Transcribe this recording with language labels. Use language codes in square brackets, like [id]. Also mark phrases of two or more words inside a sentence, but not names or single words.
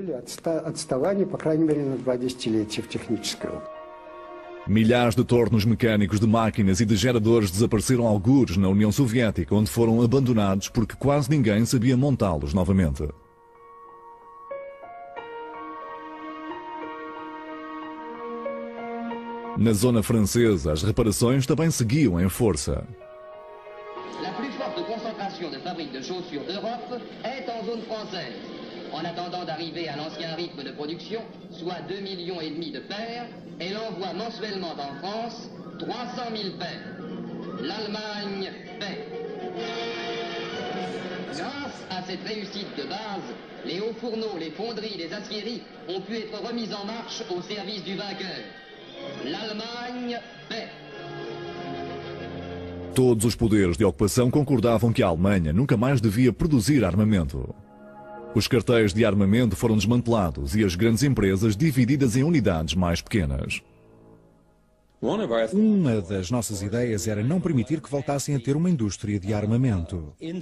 [pt] Milhares de tornos mecânicos de máquinas e de geradores desapareceram algures na União Soviética, onde foram abandonados porque quase ninguém sabia montá-los novamente. Na zona francesa, as reparações também seguiam em força. [fr] A plus forte concentração de fábricas de chaussures d'Europe est en zone française. En attendant d'arriver à l'ancien rythme de production, soit 2,5 millions de paires, elle envoie mensuellement en France 300 000 paires. L'Allemagne paie. Grâce à cette réussite de base, les hauts fourneaux, les fonderies, les aciéries ont pu être remis en marche au service du vainqueur. L'Allemagne paie. [pt] Todos os poderes de ocupação concordavam que a Alemanha nunca mais devia produzir armamento. Os cartéis de armamento foram desmantelados e as grandes empresas divididas em unidades mais pequenas. Uma das nossas ideias era não permitir que voltassem a ter uma indústria de armamento.